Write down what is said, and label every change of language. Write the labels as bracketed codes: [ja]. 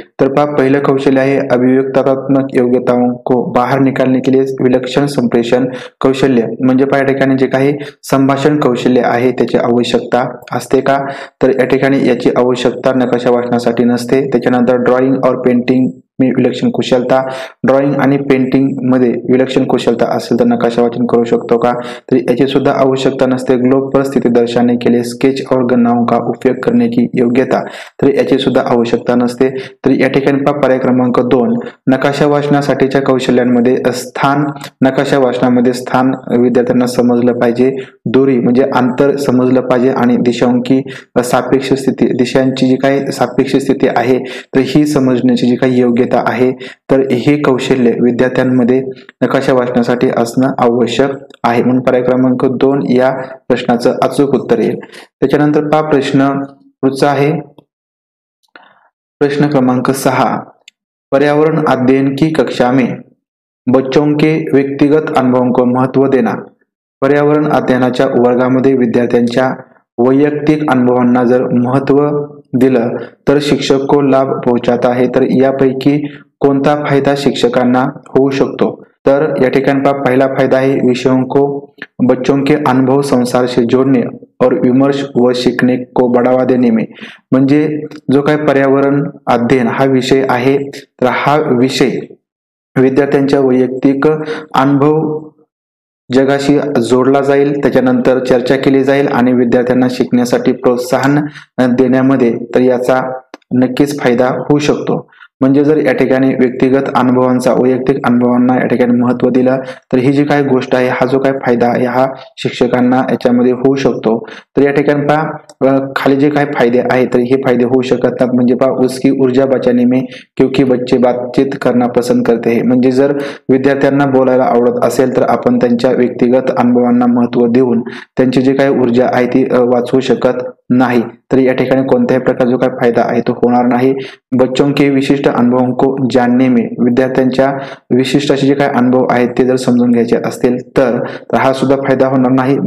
[mr] तर पहा, पहिलं कौशल्य आहे [hi] अभिव्यक्तात्मक योग्यताओं को बाहर निकालने के लिए विलक्षण संप्रेषण [mr] कौशल्य, म्हणजे पहा या ठिकाणी जे काही संभाषण कौशल्य आहे त्याची आवश्यकता असते का? तर या ठिकाणी याची आवश्यकता नकाशा वाचनासाठी नसते। त्याच्यानंतर [hi] ड्रॉइंग और पेंटिंग में विलक्षण कुशलता, [mr] ड्रॉइंग आणि पेंटिंग मध्ये विलक्षण कुशलता असेल तर नकाशा वाचन करू शकतो का? तर याची सुद्धा आवश्यकता नसते। [hi] ग्लोब पर स्थिति दर्शाने के लिए स्केच और गणनाओं का उपयोग करने की योग्यता, [mr] तर याची सुद्धा आवश्यकता नसते। तर या ठिकाणी पर्याय क्रमांक 2 नकाशा वाचनासाठीच्या कौशल्यांमध्ये स्थान, नकाशा वाचनामध्ये स्थान विद्यार्थ्यांना समजलं पाहिजे, दूरी म्हणजे अंतर समजलं पाहिजे आणि दिशांकी सापेक्ष स्थिती, दिशांची जी काही सापेक्ष स्थिती आहे तर ही समजण्याची जी काही योग्यता आहे तर हे कौशल्य विद्यार्थ्यांमध्ये नकाशा वाचनासाठी असणं आवश्यक आहे। म्हणून पर्याय क्रमांक 2 या प्रश्नाचं अचूक उत्तर येईल। त्याच्यानंतर पहा, प्रश्न पुढचा आहे, प्रश्न क्रमांक 6, [hi] पर्यावरण अध्ययन की कक्षा में बच्चों के व्यक्तिगत अनुभवों को महत्व देना। [mr] पर्यावरण अध्ययनाच्या वर्गामध्ये विद्यार्थ्यांच्या वैयक्तिक अनुभवांना जर महत्व दिलं तर [hi] शिक्षक को लाभ पहुंचाता है, [mr] तर यापैकी कोणता फायदा शिक्षकांना होऊ शकतो? तर या ठिकाणी [hi] पहला फायदा है विषयों को बच्चों के अनुभव संसार से जोड़ने और विमर्श व सीखने को बढ़ावा देने में। [mr] म्हणजे जो काय पर्यावरण अध्ययन हा विषय आहे, तर हा विषय विद्यार्थ्यांच्या वैयक्तिक अनुभव जगाशी जोडला जाईल, त्याच्यानंतर चर्चा केली जाईल आणि विद्यार्थ्यांना शिकण्यासाठी प्रोत्साहन देण्यामध्ये तर याचा नक्कीच फायदा होऊ शकतो। म्हणजे जर या ठिकाणी व्यक्तिगत अनुभवांचा वैयक्तिक अनुभवांना या ठिकाणी महत्व दिलं तर ही जी काही गोष्ट आहे, हा जो काही फायदा आहे हा शिक्षकांना याच्यामध्ये होऊ शकतो। तर या ठिकाणी खाली जे काही फायदे आहेत तर हे फायदे होऊ शकतात। [hi] म्हणजे उसकी ऊर्जा बचाने में, क्योंकि बच्चे बातचीत करना पसंद करते हैं। [mr] म्हणजे जर विद्यार्थ्यांना बोलायला आवडत असेल तर आपण त्यांच्या व्यक्तिगत अनुभवांना महत्व देऊन त्यांची जी काही ऊर्जा आहे ती वाचवू शकत नाही, तर या ठिकाणी कोणत्याही प्रकार जो काही फायदा आहे तो होणार नाही। [hi] बच्चों के विशिष्ट अनुभवों को जानने में, [mr] विद्यार्थ्यांच्या विशिष्ट असे जे काही अनुभव आहेत ते जर समजून घ्यायचे असतील तर हा सुद्धा फायदा होणार नाही।